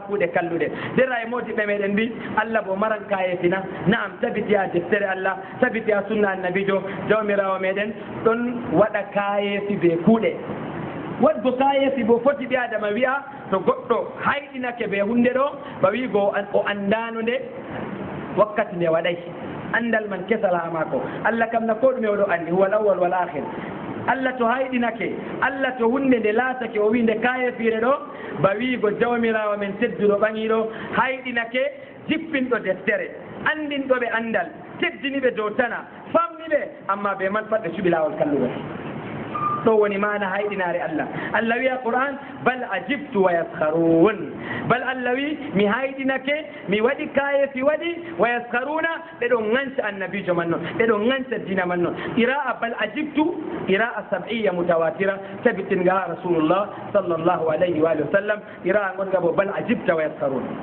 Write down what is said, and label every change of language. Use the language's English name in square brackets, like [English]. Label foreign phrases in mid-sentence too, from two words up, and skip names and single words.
[Fula] kuuɗe kalluɗe dera e modiɓɓe meɗen mbi Allah bo maran kayefina naam tabiti ha deftere Allah tabiti ha sunna annabijo jawmirawo meɗen ɗon waɗa kayefi be kuuɗe wadgo kayefi bo foti ɓi adama wiya to goɗɗo hayɗinake be hunde ɗo ba wigo o andano nde wakkati nde waɗay andal man kesal ha mako Allah kam na ko ɗume oɗo andi [Arabic] هو الأول والآخر [Fula] Allah to hayɗinake Allah to hunde nde laatake o wi nde kayefire ɗo ba wigo jawmirawo men tedduɗo ɓaŋiɗo hayɗinake jippinɗo deftere andinɗo ɓe andal teddiniɓe dow tana famniɓe amma ɓe man pat ɓe cuɓi lawol kalluɗo ɗo woni mana hayɗinare Allah Allah wiya Qur'an [Arabic] بل عجبت ويسخرون [Fula] bal Allah wi mi hayɗinake mi waɗi kayefi waɗi [Arabic] ويسخرون [Fula] ɓe ɗon ŋanca annabijo man noon ɓe ɗon ŋanca dina man noon ira'a bal ajibtu [Arabic] قراءة سبعية متواترة [Fula] tabitinga ha [Arabic] رسول الله صلى الله عليه وسلم [Fula] ira'a gonga bo [Arabic] بل عجبت ويسخرون